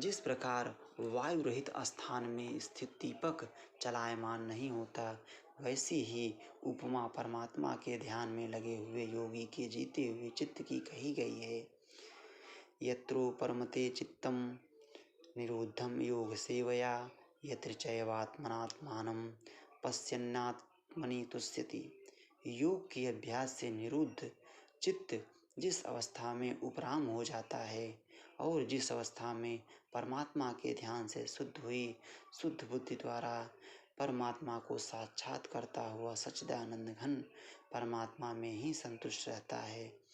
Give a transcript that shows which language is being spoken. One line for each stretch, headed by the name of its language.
Hindi: जिस प्रकार वायु रहित स्थान में स्थित दीपक चलायमान नहीं होता, वैसी ही उपमा परमात्मा के ध्यान में लगे हुए योगी के जीते हुए चित्त की कही गई है।
Sanskrit: यत्रो परमते चित्तम निरुद्धम योग सेवया यत्र चैवात्मनात्मानं पश्यन्नात्मनि तुष्यति।
Hindi: योग के अभ्यास से निरुद्ध चित्त जिस अवस्था में उपराम हो जाता है और जिस अवस्था में परमात्मा के ध्यान से शुद्ध हुई शुद्ध बुद्धि द्वारा परमात्मा को साक्षात करता हुआ सच्चिदानंद घन परमात्मा में ही संतुष्ट रहता है।